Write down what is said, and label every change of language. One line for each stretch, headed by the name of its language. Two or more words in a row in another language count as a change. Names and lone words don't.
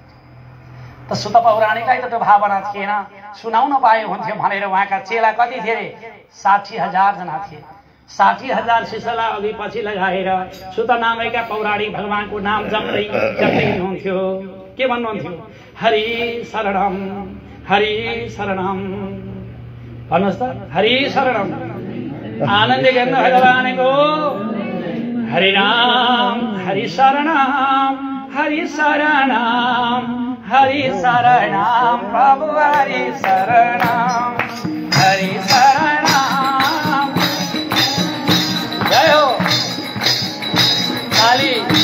Nepali: त सुत पौराणिकलाई त त्यो भावना थिएन, सुनाउन पाए हुन्थ्यो भनेर उहाँका चेला कति थिए रे? 60,000 जना थिए। 60,000 शिष्यलाई अघि पछि लगाएर सुत नामैका पौराणिक भगवानको नाम जप्दै हुनुहुन्थ्यो। के भन्नुहुन्थ्यो?
Sanskrit: हरि शरणम, हरि शरणम।
Nepali: भन्नुहोस् त,
Sanskrit: हरि शरणम।
Nepali: आनन्द गर्न भगवानको हरि नाम,
Sanskrit: हरि शरणम, हरि शरणम, हरि शरणम, प्रभु हरि शरणम, हरि शरणम।
Nepali: जय हो काली।